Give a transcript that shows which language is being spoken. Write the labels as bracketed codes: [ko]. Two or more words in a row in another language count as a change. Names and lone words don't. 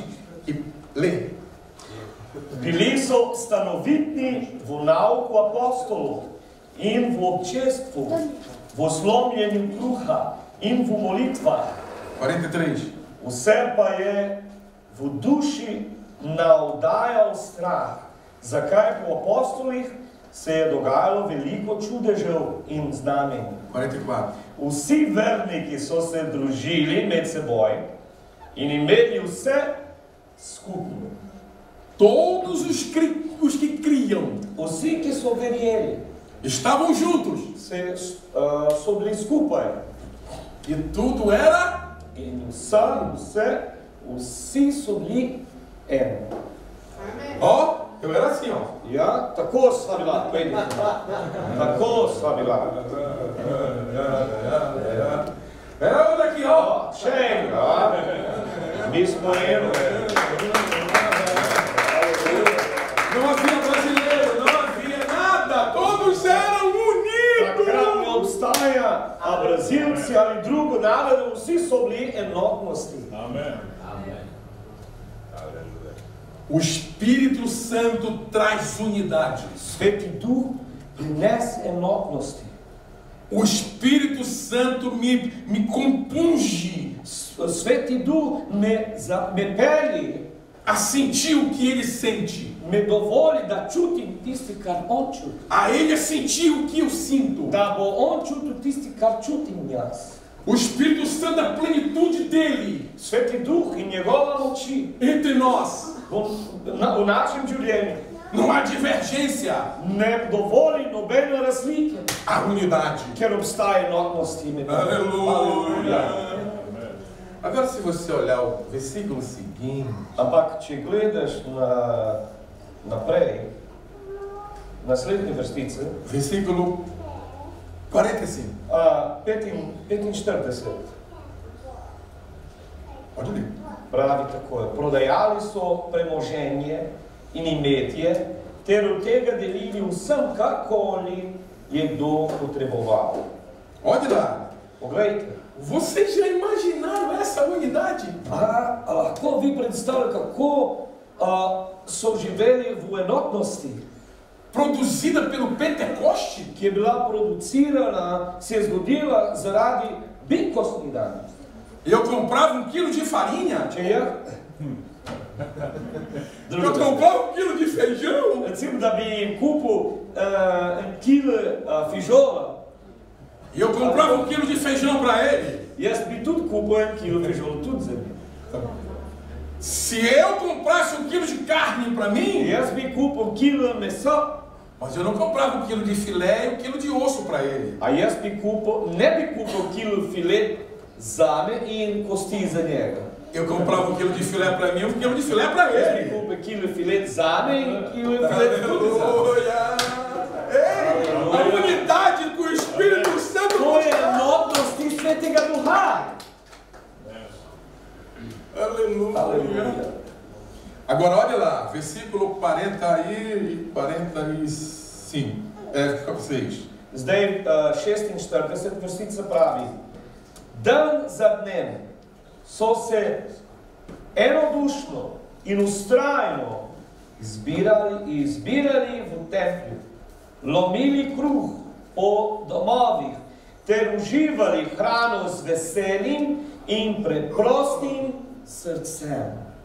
[pt] E lê. [sl] Bili so stanovitni v nauku apostolov in v občestvu, v slomljenju kruha in v molitvah. 43. Vse pa je v duši navdajal strah. Zakaj po apostolih se je dogajalo veliko čudežev in znamenj. 44. Vsi verniki so se družili med seboj in imeli vse skupno. [pt] Todos os que criam [sl] Vsi, ki so verjeli, [pt] estavam juntos. [sl] So bili skupaj. [pt] E tudo era [sl] In vsi so bili eno. [pt] Ó, eu era assim, ó. [sl] Ja, tako sva bila. Tako sva bila. [pt] Era daqui, ó. [sl] Še enega. Mi smo eno. [pt] Não havia brasileiro, não havia nada. Todos eram unidos. [sl] Takrat ne obstaja, a Brazilci ali drugo narod, vsi so bili enotnosti. Amen. [pt] O Espírito Santo traz unidade. [sl] Sveti Duh prinese enotnosti. [pt] O Espírito Santo me compunge [sl] Sveti Duh me pelje [pt] a sentir o que ele sente. [sl] Me dovoli da čutim tisti, kar on čuti. [pt] A ele a sentir o que eu sinto. [sl] Da bo on čutil tisti, kar čutim jaz. [pt] O Espírito Santo, a plenitude dele [sl] Sveti Duh in njegova moči [pt] entre nós. [sl] V našem življenju. [pt] Não há divergência. [sl] Ne dovoli nobene razlike. [pt] A unidade. [sl] Ker obstaja enotnosti med nami. [pt] Aleluia. Agora, se você olhar o versículo seguinte. [sl] Ampak, če gledaš naprej, naslednje vrstice. [pt] Versículo 45. [sl] 45. [pt] Pode ler. [sl] Pravi tako je. Prodajali so premoženje in imetje, ter od tega delili vsem, karkoli je kdo potreboval. [pt] Olha lá. [sl] Poglejte. [pt] Vocês já imaginaram essa unidade? [sl] Lahko vi predstavljate, kako so živeli v enotnosti, [pt] produzida pelo Pentecoste, [sl] ki je bila producirana, se je zgodila zaradi bitkostni dan. [pt] Eu comprava 1 quilo de farinha. Eu comprava 1 quilo de feijão. [sl] Recimo, da bi kupil 1 kilo fižola. [pt] E eu comprava 1 quilo de feijão para ele. [sl] Jaz bi tudi kupil 1 kilo fižola, tudi za mim. [pt] Se eu comprasse 1 quilo de carne para mim, [sl] jaz bi kupil 1 kilo mesa. [pt] Mas eu não comprava 1 quilo de filé e 1 quilo de osso para ele. [sl] A jaz bi kupil, ne bi kupil 1 kilo filet zame in kosti za njega. [pt] Eu comprava 1 quilo de filé para mim e 1 quilo de filé para ele. [sl] Jaz bi kupil 1 kilo filet zame in 1 kilo filet tudi zame. [pt] A unidade com o Espírito Santo. [sl] To je enotnosti Svetega Duha. [pt] Aleluia. Agora olha lá, versículo 40 e 45. 6. [sl] Zdaj 46 vrstica pravi. Dan za dnem so se enodušno in ustrajno izbirali v templju, lomili kruh po domovih, ter uživali hrano z veselim in preprostim srcem.